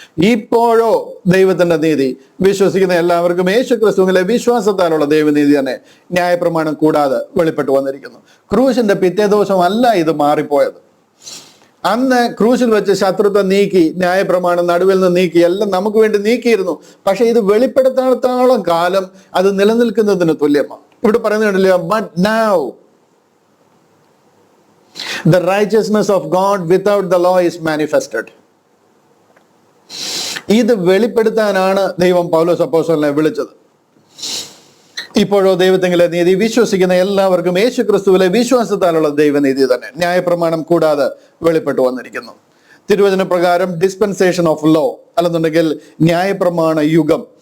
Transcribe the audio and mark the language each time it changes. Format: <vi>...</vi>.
<ml>ഇപ്പോഴോ ദൈവത്തിന്റെ നീതി വിശ്വസിക്കുന്ന എല്ലാവർക്കും യേശു ക്രിസ്തുവിലെ വിശ്വാസത്താലുള്ള ദൈവനീതി തന്നെ ന്യായപ്രമാണം കൂടാതെ വെളിപ്പെട്ടു വന്നിരിക്കുന്നു. ക്രൂശിന്റെ പിറ്റേ ദിവസം അല്ല ഇത് മാറിപ്പോയത്. അന്ന് ക്രൂശിൽ വെച്ച് ശത്രുത്വം നീക്കി, ന്യായപ്രമാണം നടുവിൽ നിന്ന് നീക്കി, എല്ലാം നമുക്ക് വേണ്ടി നീക്കിയിരുന്നു. പക്ഷെ ഇത് വെളിപ്പെടുത്താത്തോളം കാലം അത് നിലനിൽക്കുന്നതിന് തുല്യമാണ്. ഇവിടെ പറയുന്നുണ്ടല്ലോ,</ml> <en>But now the righteousness of God without the law is manifested.</en> <ml>ഇത് വെളിപ്പെടുത്താനാണ് ദൈവം പൗലോസ് അപ്പോസ്തലനെ വിളിച്ചത്. ഇപ്പോഴോ ദൈവത്തിലെ നീതി വിശ്വസിക്കുന്ന എല്ലാവർക്കും യേശു ക്രിസ്തുവിലെ വിശ്വാസത്താലുള്ള ദൈവനീതി തന്നെ ന്യായപ്രമാണം കൂടാതെ വെളിപ്പെട്ടു വന്നിരിക്കുന്നു. തിരുവചന പ്രകാരം ഡിസ്പെൻസേഷൻ ഓഫ് ലോ, അല്ലെന്നുണ്ടെങ്കിൽ ന്യായപ്രമാണ യുഗം</ml>